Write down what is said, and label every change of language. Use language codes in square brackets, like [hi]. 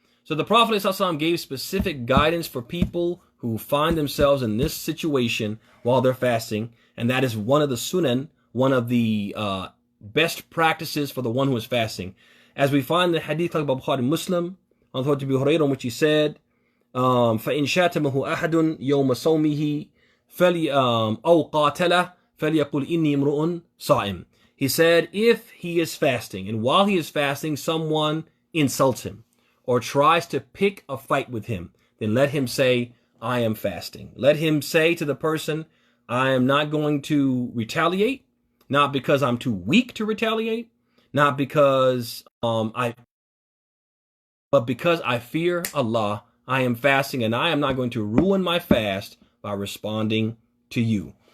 [en] So the Prophet ﷺ gave specific guidance for people who find themselves in this situation while they're fasting. And that is one of the sunan, one of the best practices for the one who is fasting. As we find the hadith of Bukhari Muslim, on the Abu Hurairah, in which he said, [ar] فإن شاتمه أحد يوم صومه أو قاتله فليقل إني امرؤ صائم. [en] He said, if he is fasting, and while he is fasting, someone insults him or tries to pick a fight with him, then let him say, I am fasting. Let him say to the person, I am not going to retaliate, not because I'm too weak to retaliate, not because but because I fear Allah, I am fasting, and I am not going to ruin my fast by responding to you.